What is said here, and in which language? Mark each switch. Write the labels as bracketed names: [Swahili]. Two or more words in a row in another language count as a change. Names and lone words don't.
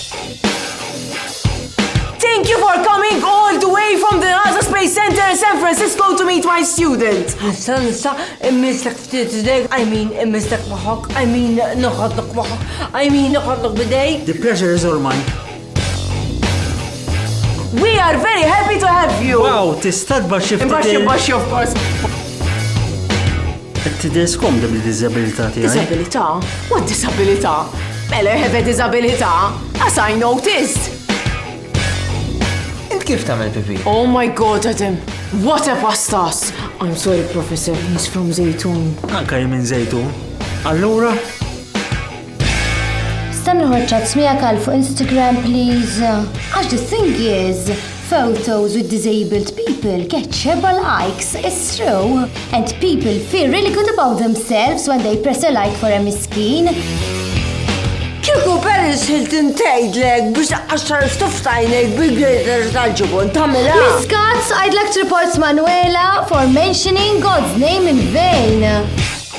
[English] Thank you for coming all the way from the NASA Space Center in San Francisco to meet my student. [Maltese] Nista, immislek ftit idejk, immislek moħok, noħodlok moħok, noħodlok bidejk. [English] The pleasure is all mine. We are very happy to have you. [Maltese] Wow, tista' tbaxxi ftit. Baxxi, [English] of course. [Maltese] Qed tideskom bil-diżabilità tiegħi. Disabilità? [English] What disabilità? Bella, I have a disabilità. As I noticed. [Maltese] Int kif tagħmel pipi? [English] Oh my God, Adam. What a pastas. I'm sorry, Professor. He's from Zaytun. [Maltese] Anka minn Zejtun. Allura? Stammi ħorċat smijak għal fuq Instagram, please. [English] Għax the thing is, photos with disabled people get several likes, it's true. And people feel really good about themselves when they press a like for a miskin. [Maltese] Kieku Paris Hilton tgħidlek biex taqqaxxar stuftajnek bil-glitter tal-ġubun tagħmilha. [English] Miss Katz, I'd like to report Manuela for mentioning God's name in vain.